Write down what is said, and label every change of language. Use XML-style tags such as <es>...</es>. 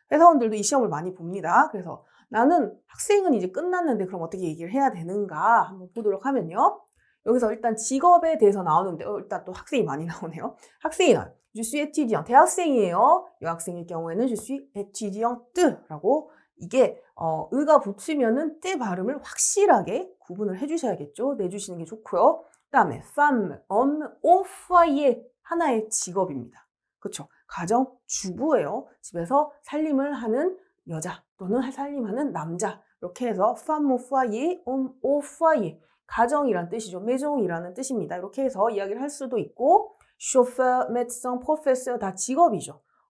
<ko>회사원들도 이 시험을 많이 봅니다. 그래서 나는 학생은 이제 끝났는데 그럼 어떻게 얘기를 해야 되는가 한번 보도록 하면요. 여기서 일단 직업에 대해서 나오는데 일단 또 학생이 많이 나오네요. 학생이 나와요.</ko> <fr>Je suis étudiant.</fr> <ko>대학생이에요. 여학생일 경우에는</ko> <fr>je suis étudiante</fr> <ko>라고 이게 의가 붙으면은 때 발음을 확실하게 구분을 해주셔야겠죠. 내주시는 게 좋고요. 그다음에</ko> <fr>femme, homme, au foyer</fr> <ko>하나의 직업입니다. 그렇죠. 가정 주부예요. 집에서 살림을 하는 여자 또는 살림하는 남자 이렇게 해서</ko> <fr>femme au foyer, homme au foyer</fr> <ko>가정이란 뜻이죠. maison이라는 뜻입니다. 이렇게 해서 이야기를 할 수도 있고</ko> <fr>chauffeur, médecin, professeur</fr> <ko>다 직업이죠.</ko>